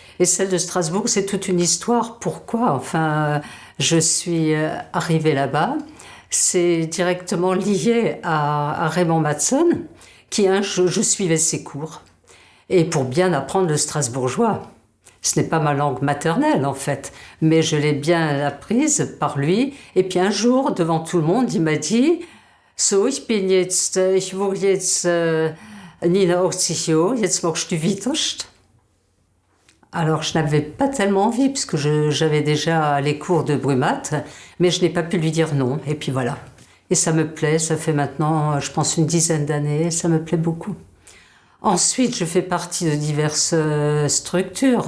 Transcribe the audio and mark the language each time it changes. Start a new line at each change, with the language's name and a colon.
French: Et celle de Strasbourg, c'est toute une histoire. Pourquoi ? Enfin, je suis arrivée là-bas. C'est directement lié à Raymond Matson, je suivais ses cours. Et pour bien apprendre le strasbourgeois. Ce n'est pas ma langue maternelle, en fait, mais je l'ai bien apprise par lui. Et puis un jour, devant tout le monde, il m'a dit «
German: So, ich wurde jetzt 89 Jahre, jetzt machst du weiter ?»
French: Alors, je n'avais pas tellement envie, puisque j'avais déjà les cours de Brumath, mais je n'ai pas pu lui dire non, et puis voilà. Et ça me plaît, ça fait maintenant, je pense, une dizaine d'années, ça me plaît beaucoup. Ensuite, je fais partie de diverses structures.